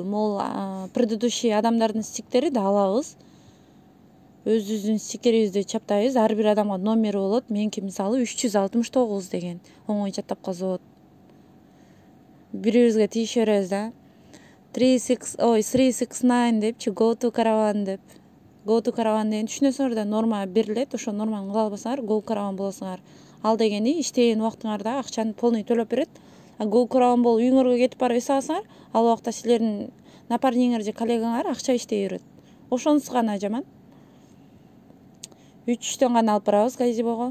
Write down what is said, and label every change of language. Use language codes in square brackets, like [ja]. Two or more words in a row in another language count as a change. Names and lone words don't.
[ky] Могул предыдущий адамдардын стиктерин да алабыз. Өзүбүздүн стикерибизди чаптайбыз. Ар бир адамга номери болот. Меники мисалы 369 деген. Оңой чаттап калса болот. Бири-бирибизге тийише беребиз да. 369 депчи, [en] go to caravan деп. Go to caravan [ky] деген түшүнөсүңөр да, норма берилет, ошо норманы кыла албасаңар [en] go caravan [ky] болосуңар. Ал дегени иштеген убактыңарда акчаны полный төлөп берет. [en] Go caravan [ky] болуп үйүңөргө кетип барып эс алсаңар, ал убакта силердин напарниңер же коллегаңар акча иштей берет. Ошонусу гана жаман. 3төн гана алып барабыз газибого.